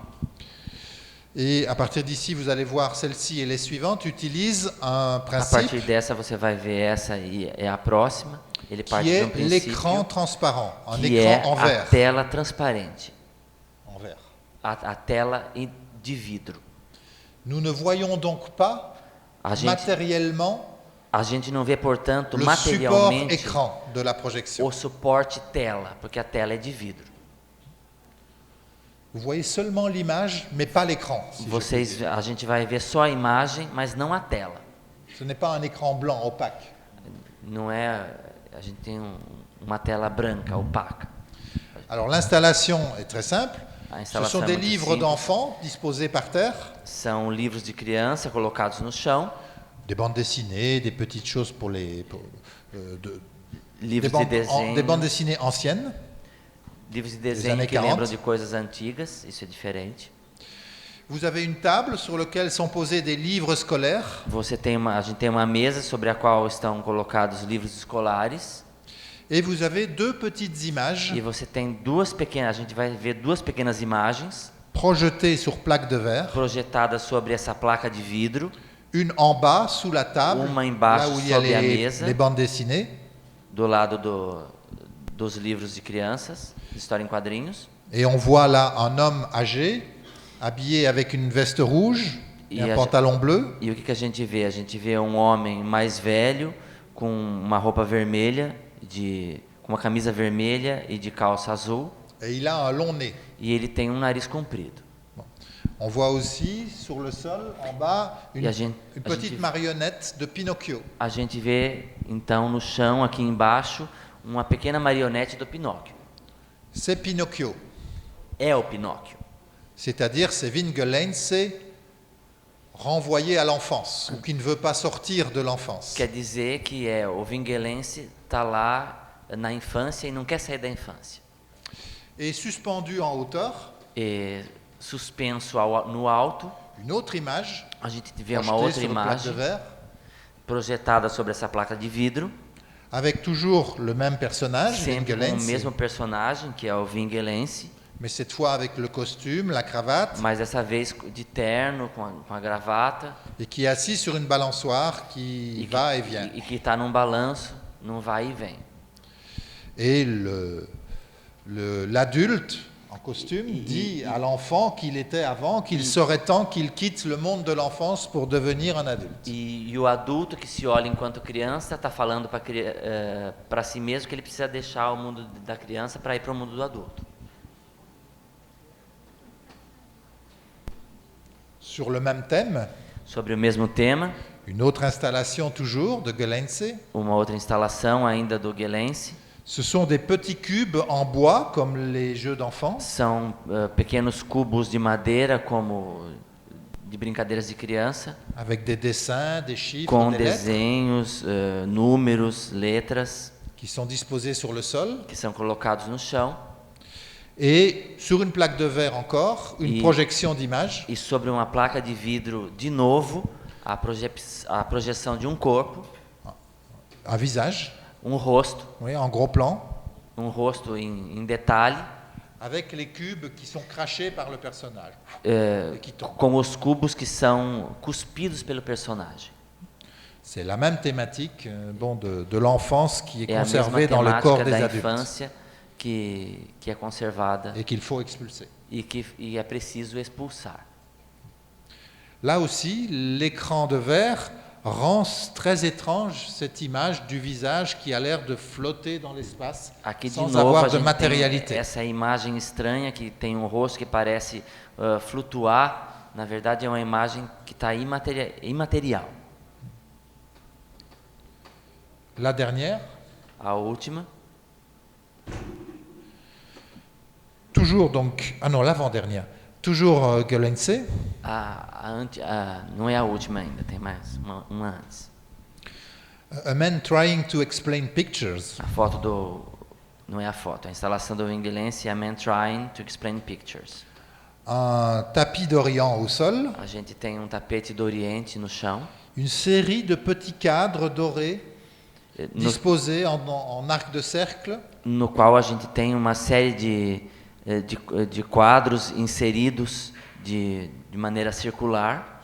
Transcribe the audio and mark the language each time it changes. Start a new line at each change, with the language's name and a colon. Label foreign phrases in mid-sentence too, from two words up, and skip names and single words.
French: Et à partir d'ici, vous allez voir celle-ci et les suivantes utilisent un
Portuguese: A
French: principe
Portuguese: partir dessa você vai ver essa e é a próxima. Ele parte
French: qui
Portuguese: de
French: est l'écran
Portuguese: princípio
French: transparent, un
Portuguese: que é
French: écran en
Portuguese: a
French: verre.
Portuguese: tela transparente,
French: En verre.
Portuguese: a tela de vidro.
French: Nous ne voyons donc pas
Portuguese: A gente,
French: matériellement
Portuguese: A gente não vê, portanto,
French: le support
Portuguese: materialmente
French: écran de la projection.
Portuguese: o suporte tela, porque a tela é de vidro.
French: Vous voyez seulement l'image, mais pas l'écran. Si je puis dire.
Portuguese: A gente vai ver só a imagem, mas não a tela.
French: Ce n'est pas un écran blanc opaque.
Portuguese: Não é, a gente tem uma tela branca, opaca.
French: Alors l'installation est très simple.
Portuguese: A
French: Ce sont
Portuguese: instalação é
French: des
Portuguese: muito
French: livres
Portuguese: simples.
French: d'enfants disposés par terre,
Portuguese: São livros de criança colocados no chão,
French: des bandes dessinées, des petites choses pour les...
Portuguese: livros de desenho,
French: des bandes dessinées anciennes.
Portuguese: livros de desenho
French: années
Portuguese: que
French: 40.
Portuguese: lembram de coisas antigas, isso é diferente.
French: Vous avez une table sur laquelle sont posés des livres scolaires.
Portuguese: A gente tem uma mesa sobre a qual estão colocados livros escolares.
French: Et vous avez deux petites images
Portuguese: E você tem duas pequenas, a gente vai ver duas pequenas imagens
French: projetées sur plaque de verre.
Portuguese: projetadas sobre essa placa de vidro,
French: Une en bas, sous la table,
Portuguese: Uma embaixo
French: là où il y a
Portuguese: sobre a
French: les,
Portuguese: mesa.
French: les bandes dessinées.
Portuguese: do lado dos livros de crianças, de história em quadrinhos.
French: Et on voit là un homme âgé, habillé avec une veste rouge et un pantalon bleu.
Portuguese: E o que a gente vê? A gente vê um homem mais velho com uma roupa vermelha, com uma camisa vermelha e de calça azul,
French: Et il a un long nez.
Portuguese: e ele tem um nariz comprido.
French: On voit aussi sur le sol, en bas, une,
Portuguese: Et a gente-
French: une
Portuguese: a
French: petite
Portuguese: gente-
French: marionnette de Pinocchio.
Portuguese: A gente vê então no chão aqui embaixo uma pequena marionete do Pinóquio.
French: C'est Pinocchio.
Portuguese: É o Pinóquio.
French: C'est-à-dire c'est Vingelense renvoyé à l'enfance, ou qui ne veut pas sortir de l'enfance.
Portuguese: Quer dizer que o vinguelense está lá na infância e não quer sair da infância.
French: Et suspendu en hauteur,
Portuguese: E suspenso no alto,
French: une autre image,
Portuguese: a gente vê uma
French: projetée
Portuguese: outra
French: sur une plaque de
Portuguese: imagem
French: verre,
Portuguese: projetada sobre essa placa de vidro,
French: avec toujours le même personnage,
Portuguese: sempre com o
French: Vingelense,
Portuguese: mesmo personagem, que é o vinguelense,
French: mais cette fois avec le costume, la cravate,
Portuguese: mas dessa vez de terno, com a gravata,
French: et qui est assis sur une balançoire qui va et vient.
Portuguese: e que está num balanço, num vai e vem.
French: Et l'adulte en costume dit à l'enfant qu'il était avant, qu'il serait temps qu'il quitte le monde de l'enfance pour devenir un adulte.
Portuguese: E o adulto que se olha enquanto criança está falando para si mesmo que ele precisa deixar o mundo da criança para ir para o mundo do adulto.
French: Sur le même thème,
Portuguese: Sobre o mesmo tema,
French: une autre installation toujours de Gelense.
Portuguese: uma outra instalação ainda do Guelense.
French: Ce sont des petits cubes en bois, comme les jeux d'enfants,
Portuguese: São pequenos cubos de madeira, como de brincadeiras de criança,
French: avec des dessins, des chiffres,
Portuguese: com
French: des lettres,
Portuguese: desenhos, números, letras,
French: qui sont disposés sur le sol.
Portuguese: que são colocados no chão.
French: Et sur une plaque de verre encore, une Et- projection d'image
Portuguese: E sobre uma placa de vidro, de novo, a projeção de um corpo,
French: un visage,
Portuguese: um rosto,
French: oui, en gros plan,
Portuguese: um rosto em detalhe,
French: avec les cubes qui sont crachés par le personnage. qui tombent.
Portuguese: com os cubos que são cuspidos pelo personagem.
French: C'est la même thématique de l'enfance qui est
Portuguese: É a mesma
French: conservée dans le corps
Portuguese: temática
French: des
Portuguese: da
French: adultes
Portuguese: infância que é conservada
French: et qu'il faut expulser.
Portuguese: e é preciso expulsar.
French: Là aussi, l'écran de verre rend très étrange cette image du visage qui a l'air de flotter dans l'espace
Portuguese: Aqui de
French: sans
Portuguese: novo a
French: avoir de
Portuguese: gente tem
French: matérialité.
Portuguese: essa imagem estranha que tem um rosto que parece flutuar. Na verdade é uma imagem que está imaterial.
French: La dernière,
Portuguese: A última,
French: toujours donc, ah non, l'avant-dernière, toujours Gelense,
Portuguese: não é a última ainda, tem mais uma antes.
French: a man trying to explain pictures.
Portuguese: A foto não é a foto, a instalação do Vingelense é a Man Trying to Explain Pictures.
French: Un tapis d'Orient au sol,
Portuguese: A gente tem um tapete do Oriente no chão,
French: une série de petits cadres dorés
Portuguese: no,
French: disposés en arc de cercle,
Portuguese: no qual a gente tem uma série de quadros inseridos de maneira circular,